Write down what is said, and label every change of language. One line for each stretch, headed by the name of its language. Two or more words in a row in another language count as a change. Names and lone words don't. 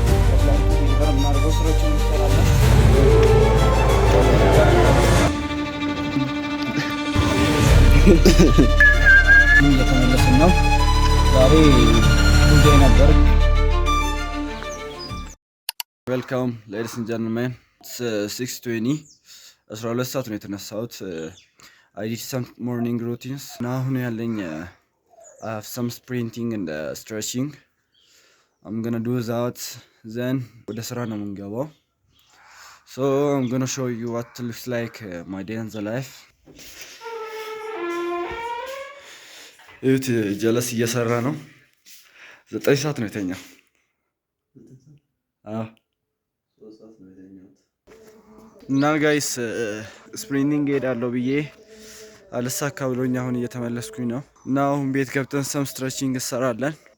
Amharic: እየተመለስን ነው። ዛሬ ጉዳይ ነበር።
English: welcome ladies and gentlemen 6:20 12
Amharic: ሰዓት ነው የተነሳሁት።
English: I did some morning routines. Now
Amharic: አሁን ያለኝ
English: I have some sprinting and stretching. I'm gonna do that. Then
Amharic: ወደ ስራ ነው የምንገባው.
English: So I'm gonna show you what it looks like my day in the life.
Amharic: እዩት ጀለስ እየሰራ ነው። 9 ሰዓት ነው የተኛው። እና ጋይስ ስፕሪንቲንግ ሄዳለሁ ብዬ አልሳካ ብሎኝ አሁን እየተመለስኩኝ ነው። እና አሁን ቤት ገብተን
English: some stretching
Amharic: እንሰራለን።